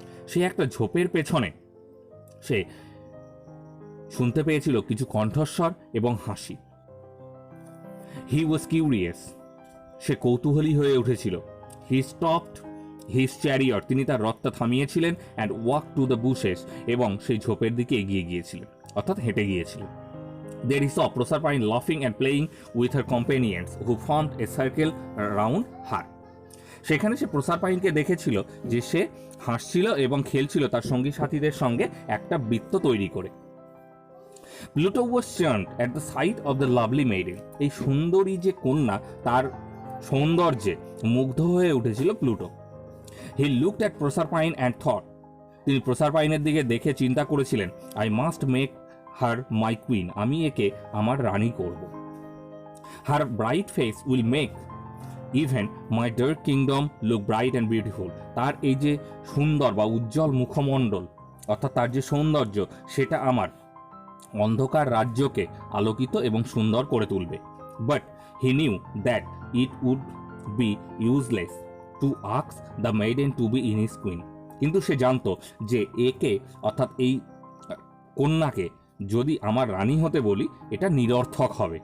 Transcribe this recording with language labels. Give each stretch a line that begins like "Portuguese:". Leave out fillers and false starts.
Bangla: সে একটা ঝোপের পেছনে সে শুনতে পেয়েছিল কিছু কণ্ঠস্বর এবং হাসি।
English: he was curious,
Bangla: সে কৌতূহলী হয়ে উঠেছিল।
English: he stopped his chariot,
Bangla: তিনি তার রথটা থামিয়েছিলেন,
English: and walk to the bushes,
Bangla: এবং সেই ঝোপের দিকে এগিয়ে গিয়েছিলেন, অর্থাৎ হেঁটে গিয়েছিলেন।
English: There he saw Proserpine laughing and playing with her companions who formed a circle around her.
Bangla: সেখানে সে প্রসারপাইনকে দেখেছিল যে সে হাসছিল এবং খেলছিল তার সঙ্গী সাথীদের সঙ্গে একটা বৃত্ত তৈরি করে।
English: Pluto was charmed at the sight of the lovely maiden.
Bangla: এই সুন্দরী যে কন্যা, তার সৌন্দর্যে মুগ্ধ হয়ে উঠেছিল Pluto.
English: He looked at Proserpine and thought,
Bangla: তিনি প্রসারপাইনের দিকে দেখে চিন্তা করেছিলেন,
English: I must make her my queen,
Bangla: আমি একে আমার রানী করব।
English: Her bright face will make even my dark kingdom look bright and beautiful.
Bangla: তার এই যে সুন্দর বা উজ্জ্বল মুখমণ্ডল, অর্থাৎ তার যে সৌন্দর্য, সেটা আমার অন্ধকার রাজ্যকে আলোকিত এবং সুন্দর করে তুলবে।
English: But he knew that it would be useless to ask the maiden to be in his queen.
Bangla: কিন্তু সে জানতো যে একে, অর্থাৎ এই কন্যাকে যদি আমার রানী হতে বলি, এটা নিরর্থক হবে।